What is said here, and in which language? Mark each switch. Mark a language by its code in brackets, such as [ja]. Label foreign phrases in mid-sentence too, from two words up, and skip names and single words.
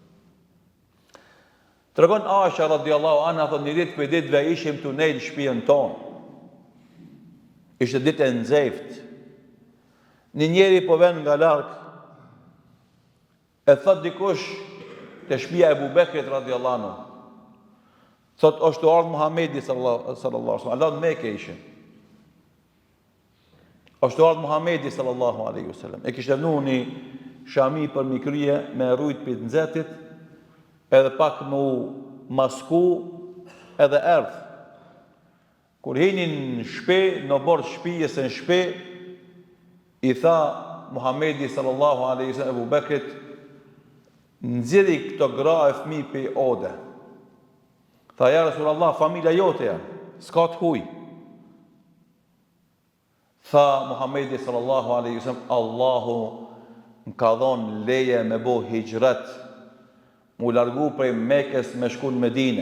[sq] Tregon Aisha [ar] رضي الله عنها, [sq] thot, një ditë për ditëve ishim të nejnë në shtëpinë tonë. Ishte ditë e nxehtë. Një njeri po vjen nga larg, e thot dikush të shtëpia e Abu Bekrit [ar] رضي الله عنه. [sq] Thot, është ardhur Muhamedi [ar] صلى الله عليه وسلم. [sq] Allah në Mekë ishin. është ardhur Muhamedi [ar] صلى الله عليه وسلم. [sq] E kishte vënë një shami për mi krye me rujt për të nxehtit, edhe pak më masku edhe erdh. Kur hinin në shtëpi, në bord shtëpisë në shtëpi, i tha Muhamedi [ar] صلى الله عليه وسلم [sq] Abu Bekrit, nxjerri këto gra e fëmijë për ode. Tha, [ar] يا رسول الله, [sq] familja jote janë, s'ka të huj. Tha Muhamedi [ar] صلى الله عليه وسلم, [sq] Allahu më ka dhënë leje me bo hijret mu largu prej Mekës me shku në Medinë.